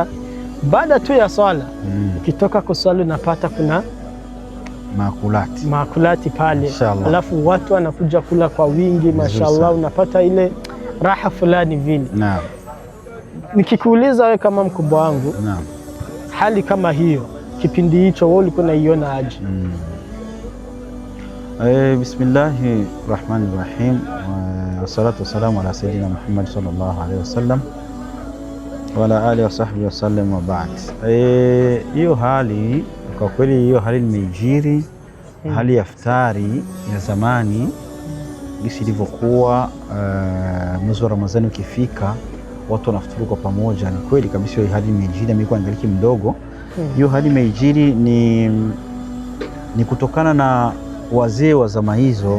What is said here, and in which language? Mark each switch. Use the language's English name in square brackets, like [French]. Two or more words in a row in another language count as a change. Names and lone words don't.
[Swahili] Baada tu ya swala ukitoka kuswali unapata kuna makulati pale, alafu watu wanakuja kula kwa wingi, mashallah, unapata ile raha fulani vile. Nikikuuliza wewe kama mkubwa wangu, hali kama hiyo kipindi hicho wewe ulikuwa unaiona aje? [Arabic] بسم الله الرحمن الرحيم والصلاة والسلام على سيدنا محمد صلى الله عليه وسلم وعلى آله وصحبه وسلم وبعد. [Swahili] Hiyo hali kwa kweli, hiyo hali imejiri, hali ya iftari ya zamani gisi ilivyokuwa. Mwezi wa Ramadhani ukifika watu wanafuturu kwa pamoja. Ni kweli kabisa hiyo hali imejiri, mimi kwa ngaliki mdogo. Hiyo hali imejiri ni kutokana na wazee wa zama hizo.